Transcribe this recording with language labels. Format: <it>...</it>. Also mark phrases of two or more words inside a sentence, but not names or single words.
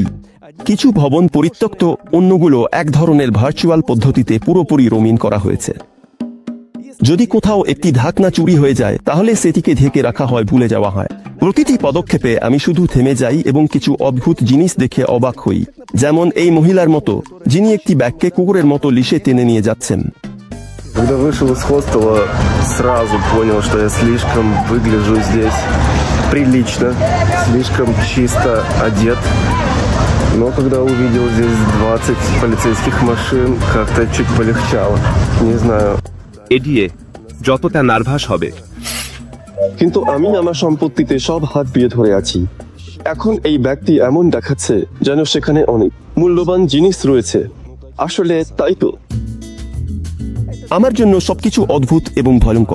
<bn>কিছু ভবন পরিত্যক্ত, অন্যগুলো এক ধরনের ভার্চুয়াল পদ্ধতিতে পুরোপুরি রঙিন করা হয়েছে। যদি কোথাও একটি ঢাকনা চুরি হয়ে যায় তাহলে সেটিকে ঢেকে রাখা হয়, ভুলে যাওয়া হয়। প্রতিটি পদক্ষেপে আমি শুধু থেমে যাই এবং কিছু অদ্ভুত জিনিস দেখে অবাক হই, যেমন এই মহিলার মতো যিনি একটি ব্যাগকে কুকুরের মতো লিশে টেনে নিয়ে যাচ্ছেন।</bn> <ru>Когда вышел из хостела, сразу понял, что я слишком выгляжу здесь прилично, слишком чисто одет. Но когда увидел здесь 20 полицейских машин, как-то чуть полегчало. Не знаю.</ru> <bn>এডিয়ে যতটা নার্ভাস হবে। কিন্তু আমি আমার সম্পত্তিতে সব হাত দিয়ে ধরে আছি। এখন এই ব্যক্তি এমন দেখাচ্ছে যেন সেখানে অনেক মূল্যবান জিনিস রয়েছে। আসলে তাই তো। আমার জন্য সবকিছু অদ্ভুত এবং ভয়ঙ্কর।</bn>